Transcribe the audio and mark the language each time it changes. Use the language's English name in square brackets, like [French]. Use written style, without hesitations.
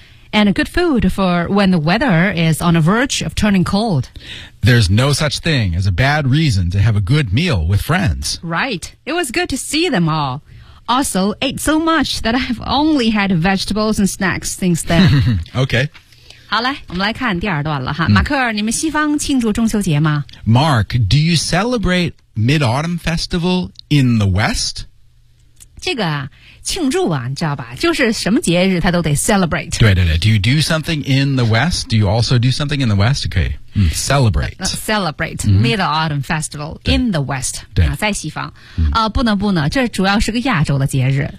[English] And a good food for when the weather is on the verge of turning cold. There's no such thing as a bad reason to have a good meal with friends. Right. It was good to see them all. Also, ate so much that I've only had vegetables and snacks since then. Okay. [Chinese] 好嘞，我们来看第二段了哈。马克尔，你们西方庆祝中秋节吗？ [English] Mark, do you celebrate Mid-Autumn Festival in the West? [Chinese] 这个庆祝啊，你知道吧？就是什么节日他都得 celebrate。 [English] 对对对 ，Do you do something in the West? Do you also do something in the West? Okay, celebrate. Celebrate Mid Autumn Festival in the West. [Chinese] 对，在西方啊，不能不能，这主要是个亚洲的节日。